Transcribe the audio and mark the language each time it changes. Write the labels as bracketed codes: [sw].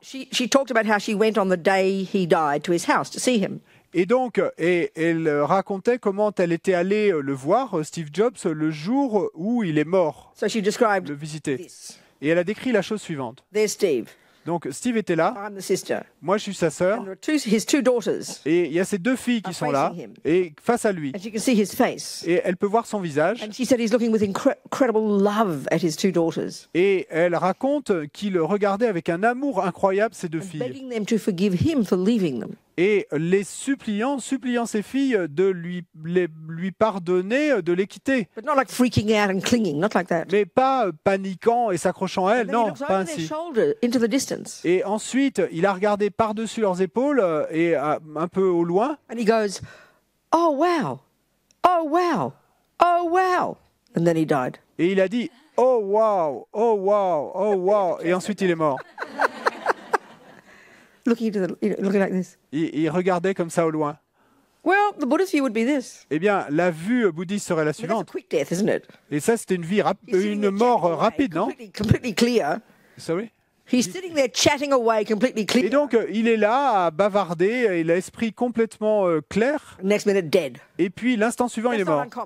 [en] So she talked about how she went on the day he died to his house to see him. [fr] Et donc, elle racontait comment elle était allée le voir, Steve Jobs, le jour où il est mort. [en] So she described [fr] le visiter. [en] This. [fr] Et elle a décrit la chose suivante. [en] There's Steve. [fr] Donc Steve était là. [en] I'm the sister. [fr] Moi je suis sa sœur. [en] His two daughters. [fr] Et il y a ces deux filles qui sont là et face à lui. [en] And you can see his face. [fr] Et elle peut voir son visage. [en] And she said he's looking with incredible love at his two daughters. [fr] Et elle raconte qu'il regardait avec un amour incroyable ces deux filles. [en] Begging them to forgive him for leaving them. [fr] Et les suppliant ses filles de lui pardonner, de les quitter. [en] But not like freaking out and clinging, not like that. [fr] Mais pas paniquant et s'accrochant à elle, non, pas ainsi. [en] Into the distance. [fr] Et ensuite, il a regardé par-dessus leurs épaules et un peu au loin. [en] And he goes, "Oh wow, oh wow, oh wow," and then he died. [fr] Et il a dit, "Oh wow, oh wow, oh wow," et ensuite il est mort. [en] Looking like this. [fr] Il regardait comme ça au loin. [en] Well, the Buddhist view would be this. [fr] Eh bien, la vue bouddhiste serait la suivante. [en] That's a quick death, isn't it? [fr] Et ça, c'était une mort rapide, non? [en] Completely clear. Sorry? He's sitting there chatting away, completely clear. [fr] Et donc, il est là à bavarder, et l'esprit complètement clair. [en] Next minute, dead. [fr] Et puis, l'instant suivant, il est mort.